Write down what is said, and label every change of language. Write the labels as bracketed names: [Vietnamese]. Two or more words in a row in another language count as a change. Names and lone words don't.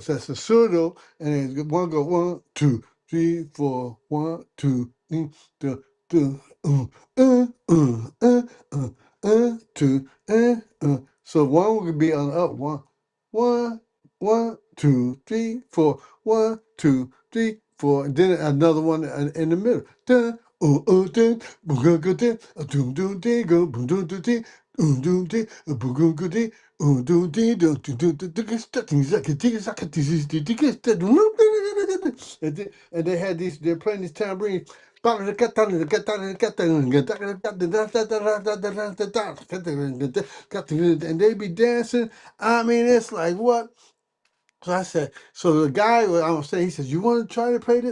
[English] So that's a pseudo, and then one go 1, 2, 3, 4, 1, 2, 3, 2, 2. So one would be on the up one, 1, 2, 3, 4, 1, 2, 3, 4, and then another one in the middle. Dun, dun, boom, go, go, dun, doom, doom, ding, go, boom, doom, doom, ding, doom, ding, boom, go, go, ding, doom, ding, doom, doom, doom, doom, doom, starting, zaka, digga, zaka, digga, digga, and they had these, they're playing these tambourines. And they be dancing. I mean, it's like what? So I said, so the guy, I was saying, he says, "You want to try to play this?"